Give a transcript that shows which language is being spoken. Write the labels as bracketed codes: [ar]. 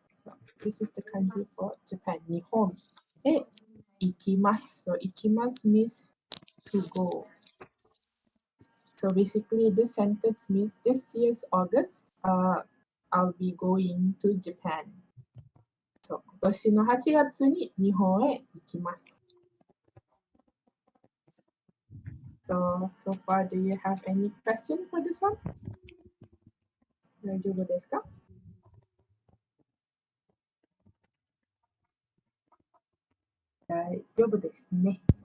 [en] So this is the kanji for Japan. Nihon. Ikimasu. So ikimasu means to go. So basically this sentence means this year's August, I'll be going to Japan. [ja] So 今年の8月に日本へ行きます。 [en] So far, do you have any question for this one? [ja] 大丈夫ですか？大丈夫ですね。